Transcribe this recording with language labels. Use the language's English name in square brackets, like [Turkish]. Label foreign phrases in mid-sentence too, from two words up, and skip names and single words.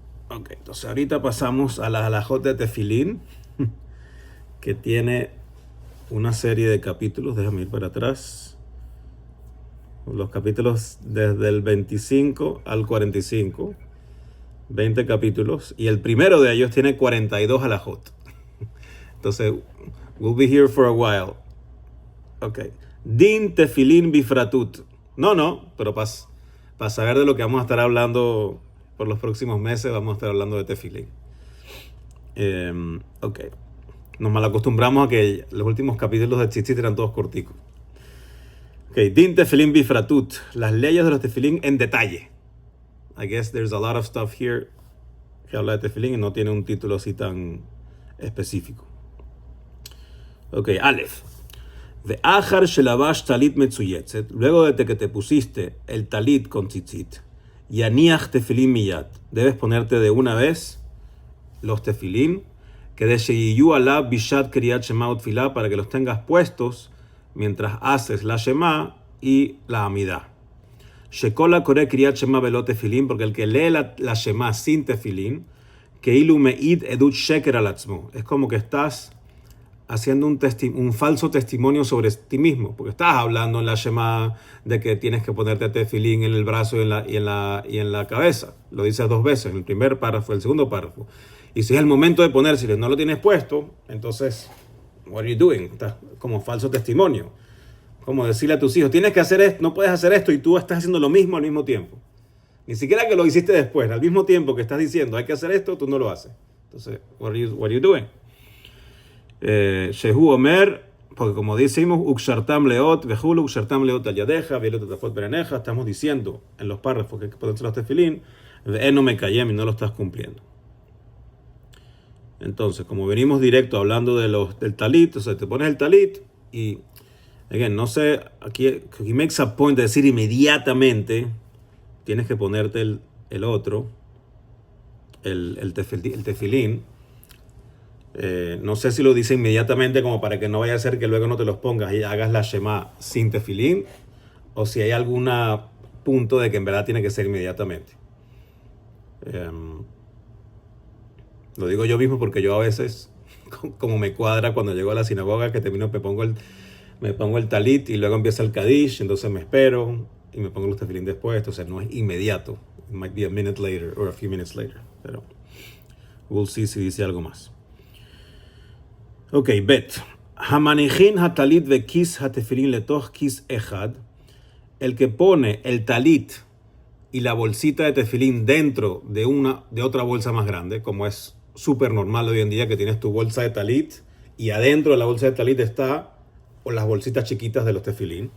[Spanish] Ok, entonces ahorita pasamos a la halajot de Tefilín, que tiene una serie de capítulos. Déjame ir para atrás. Los capítulos desde el 25 al 45, 20 capítulos, y el primero de ellos tiene 42 halajot. Entonces, [English] we'll be here for a while. [Hebrew] Ok. דין תפילין בפרטות. [Spanish] No, pero para saber de lo que vamos a estar hablando por los próximos meses, vamos a estar hablando de Tefilín. Ok. Nos malacostumbramos a que los últimos capítulos de Tzitzit eran todos corticos. [Hebrew] Ok. דין תפילין בפרטות. [Spanish] Las leyes de los Tefilín en detalle. [English] I guess there's a lot of stuff here [Spanish] que habla de Tefilín y no tiene un título así tan específico. [Hebrew] Ok. אלף. ואחר שלבש טלית מצוייצת, [Spanish] luego de que te pusiste el talit con tzitzit, [Hebrew] יניח תפילין מיד, [Spanish] debes ponerte de una vez los tefilin, que de [Hebrew] שיהיו עליו בשעת קריאת שמע ותפילה, [Spanish] para que los tengas puestos mientras haces la shema y la amidá. [Hebrew] שכל קורא קריאת שמע בלא תפילין, [Spanish] porque el que lee la shema sin tefilin, [Hebrew] כאילו מעיד עדות שקר על עצמו, [Spanish] es como que estás haciendo un falso testimonio sobre ti mismo, porque estás hablando en la Shema de que tienes que ponerte tefilín en el brazo y en la cabeza. Lo dices dos veces, en el primer párrafo, el segundo párrafo. Y si es el momento de ponérselo y no lo tienes puesto, entonces, [English] what are you doing? [Spanish] Estás como falso testimonio. Como decirle a tus hijos, tienes que hacer esto, no puedes hacer esto, y tú estás haciendo lo mismo al mismo tiempo. Ni siquiera que lo hiciste después, al mismo tiempo que estás diciendo, hay que hacer esto, tú no lo haces. Entonces, [English] what are you doing? [Hebrew] שהוא אומר, [Spanish] porque como decimos, [Hebrew] וקשרתם לאות, והלוא, וקשרתם לאות על ידך, והיו לטטפת בין עיניך, [Spanish] estamos diciendo en los párrafos que hay que ponerse los tefilín, no me callé y no lo estás cumpliendo. Entonces, como venimos directo hablando del talit, o sea, te pones el talit y, again, no sé, aquí [English] makes a point [Spanish] de decir inmediatamente, tienes que ponerte el otro, el tefilín. No sé si lo dice inmediatamente como para que no vaya a ser que luego no te los pongas y hagas la Shema sin tefilín, o si hay algún punto de que en verdad tiene que ser inmediatamente. Lo digo yo mismo porque yo a veces, como me cuadra cuando llego a la sinagoga, que termino, me pongo el talit y luego empieza el Kadish, entonces me espero y me pongo los tefilín después, entonces no es inmediato. [English] It might be a minute later or a few minutes later, pero we'll see [Spanish] si dice algo más. Ok, bet. [Hebrew] המניחין הטלית וכיס התפילין לתוך כיס אחד. [Spanish] El que pone el talit y la bolsita de tefilín dentro de otra bolsa más grande, como es súper normal hoy en día, que tienes tu bolsa de talit y adentro de la bolsa de talit está o las bolsitas chiquitas de los tefilín.